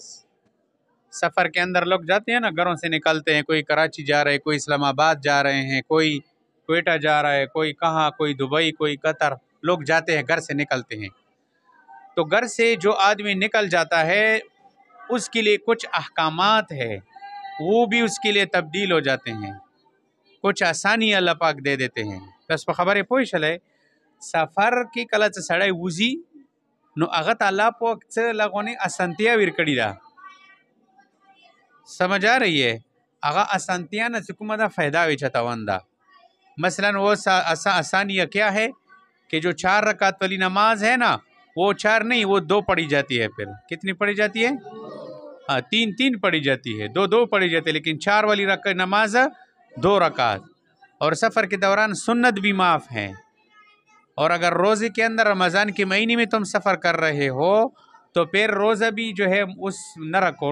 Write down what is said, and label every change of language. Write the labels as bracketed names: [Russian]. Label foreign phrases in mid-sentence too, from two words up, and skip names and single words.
[Urdu] سفر کے اندر لوگ جاتے ہیں نا، گھروں سے نکلتے ہیں، کوئی کراچی جا رہے ہیں، کوئی اسلام آباد جا رہے ہیں، کوئی کوئٹہ جا رہا ہے، کوئی کہاں، کوئی دبئی، کوئی قطر، لوگ جاتے ہیں، گھر سے نکلتے ہیں۔ تو گھر سے جو آدمی نکل جاتا ہے اس کے لیے کچھ احکامات ہے، وہ بھی اس کے لیے تبدیل ہو جاتے ہیں، کچھ آسانی اللہ پاک دے دیتے ہیں۔ [Pashto] بس په خبرې پوه شئ، سفر کې کله چې سړی وځي نو هغه ته الله پاک څه لغونې اسانتیا ورکړې ده، [Urdu] سمجھ آ رہی ہے؟ [Pashto] هغه اسانتیا نه چې کومه ده فائدہ وی چتاون ده۔ [Urdu] مثلا وہ آسانیہ کیا ہے کہ جو 4 رکعت والی نماز ہے نا، وہ 4 نہیں، وہ 2 پڑھی جاتی ہے۔ پھر کتنی پڑھی جاتی ہے؟ ہاں، 3 پڑھی جاتی ہے، 2 پڑھی جاتی ہے، لیکن 4 والی نماز 2 رکعت۔ اور سفر کے دوران سنت بھی معاف ہیں۔ اور اگر روزے کے اندر رمضان کے مہینے میں تم سفر کر رہے ہو تو پھر روزہ بھی جو ہے اس نہ رکھو۔